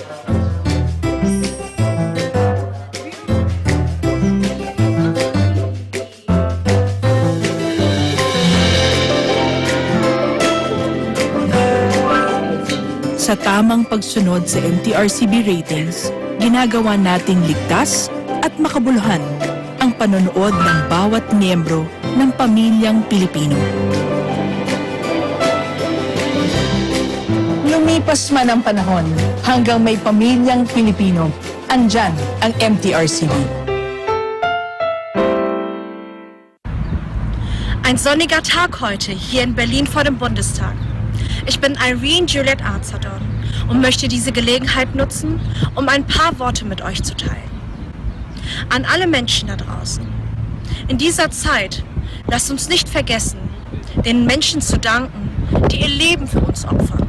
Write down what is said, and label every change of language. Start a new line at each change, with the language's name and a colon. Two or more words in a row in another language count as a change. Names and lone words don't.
Filipino: Sa tamang pagsunod sa MTRCB ratings, ginagawa nating ligtas at makabuluhan ang panonood ng bawat miyembro ng pamilyang Pilipino. Lumipas man ang panahon, hanggang may pamilyang Pilipino, andyan ang MTRCB.
German: Ein sonniger Tag heute hier in Berlin vor dem Bundestag. Ich bin Irene Juliette Arzadon und möchte diese Gelegenheit nutzen, um ein paar Worte mit euch zu teilen. An alle Menschen da draußen. In dieser Zeit, lasst uns nicht vergessen, den Menschen zu danken, die ihr Leben für uns opfern.